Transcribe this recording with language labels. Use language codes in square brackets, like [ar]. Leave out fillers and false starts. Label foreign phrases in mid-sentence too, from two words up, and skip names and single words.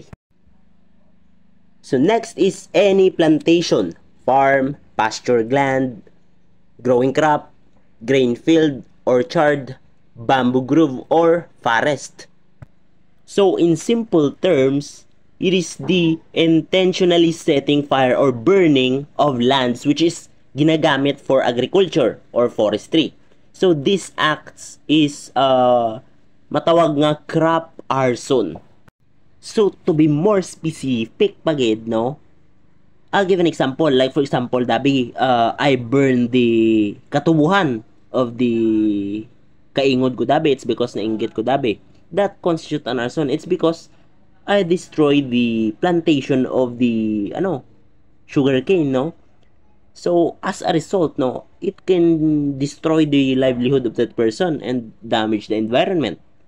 [en] So next is any plantation, farm, pasture land, growing crop, grain field, orchard, bamboo grove, or forest. So in simple terms, it is the intentionally setting fire or burning of lands which is ginagamit for agriculture or forestry. So this acts is [hil] matawag nga [en] crop arson. So to be more specific pagid, no, I'll give an example. Like for example, dabi I burn the katubuhan of the [hil] kaingod ko dabi. [en] It's because [hil] nainggit ko dabi. [en] That constitute an arson. It's because I destroy the plantation of the sugarcane, no. So as a result, no, it can destroy the livelihood of that person and damage the environment.